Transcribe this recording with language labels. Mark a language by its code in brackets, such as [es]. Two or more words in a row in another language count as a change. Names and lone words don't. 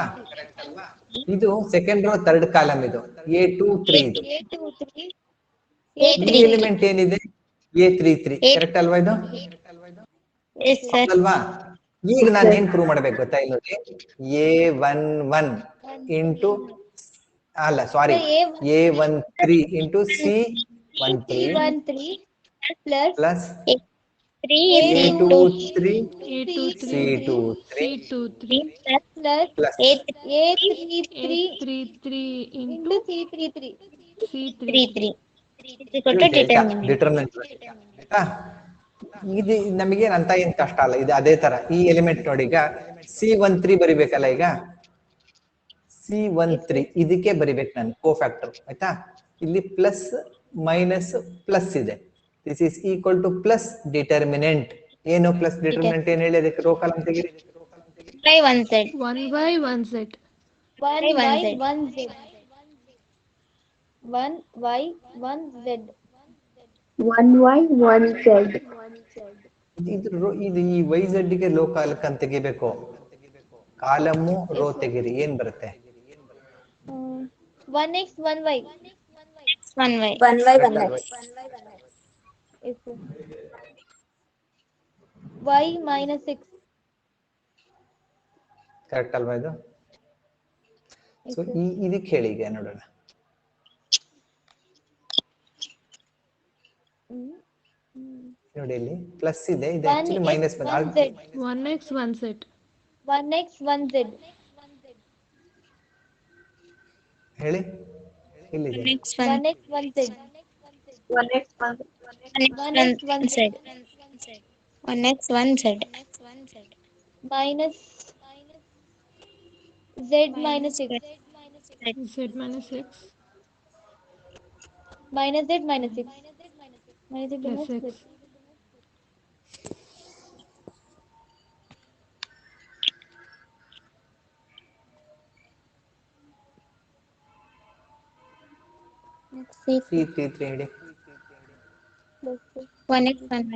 [kn] ಇದು [en] second row third column, [kn] ಇದು A23 ಇದು. A23. ಈ ಎಲಿಮೆಂಟ್ ಏನಿದೆ? A33 ಕರೆಕ್ಟ್ ಅಲ್ವಾ ಇದು? [en] Yes, sir. [kn] ಅಲ್ವಾ? ಈಗ ನಾನು ಏನ್ ಪ್ರೂವ್ ಮಾಡ್ಬೇಕು ಗೊತ್ತಾ? ಇಲ್ಲಿ ನೋಡಿ, A11 ಇಂಟು ಅಲ್ಲ ಸಾರಿ A13 ಇಂಟು C13 [en] 13 plus [kn] ಪ್ಲಸ್ A23 A23 C23 [en] plus plus [kn] A33 [en] into into C33. C33. [kn] ಇದು [en] delta determinant [kn] ಆಯ್ತಾ. ಇದು ನಮಗೆ ಅಂತ ಏನ್ ಕಷ್ಟ ಅಲ್ಲ, ಇದು ಅದೇ ತರ ಈ ಎಲಿಮೆಂಟ್ ನೋಡಿ. ಈಗ C13 ಬರಿಬೇಕಲ್ಲ, ಈಗ C13 ಇದಕ್ಕೆ ಬರಿಬೇಕು ನಾನು ಕೋಫ್ಯಾಕ್ಟರ್ ಆಯ್ತಾ. ಇಲ್ಲಿ [en] plus minus plus [kn] ಇದೆ, [en] this is equal to plus determinant. [kn] ಏನು [en] plus determinant [kn] ಏನ್ ಹೇಳಿ, ಅದಕ್ಕೆ [en] row column [kn] ತೆಗೀರಿ. [en] 1 by 1 z. 1 by 1 z. 1 by 1 z. 1 y 1 z. 1y 1 z. [kn] ಇದು ಈ ವೈ ಝೆಡ್ ಗೆ ಲೋ ಕಾಲಕ್ ಅಂತ ತೆಗಿಬೇಕು. [en] column row [kn] ತೆಗಿರಿ, ಏನ್ ಬರುತ್ತೆ? [en] 1x 1y. 1y. 1y 1x. y minus 6. [kn] ಕರೆಕ್ಟ್ ಅಲ್ವಾ ಇದು? ಸೊ ಇದಕ್ಕೆ ಹೇಳಿ, ಈಗ ನೋಡೋಣ. ನೋಡಿ ಇಲ್ಲಿ ಪ್ಲಸ್ ಇದೆ, ಇದು [en] actually minus [kn] ಬಂದ. [en] 1x 1z. 1x 1z. [kn] ಹೇಳಿ ಇಲ್ಲಿದೆ. [en] 1x 1x 1z. 1x 1z. 1x 1z. Minus z minus 6. Z minus 6 Minus z minus 6. Minus z plus minus 6. 6. [kn] C33 ಹೇಳಿ. [en] 1x 1y.